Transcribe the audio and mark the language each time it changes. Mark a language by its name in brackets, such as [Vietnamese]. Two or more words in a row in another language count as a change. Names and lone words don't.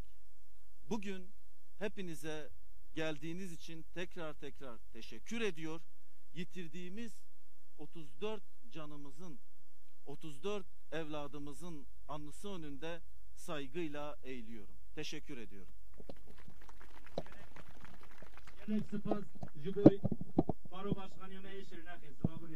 [Turkish] Bugün hepinize geldiğiniz için tekrar teşekkür ediyor. Yitirdiğimiz 34 canımızın, 34 evladımızın anısı önünde saygıyla eğiliyorum. Teşekkür ediyorum. [Kurdish] Gelek spas jiboy [Turkish] baro başkanı [Kurdish] me şirnakı sıvabınız.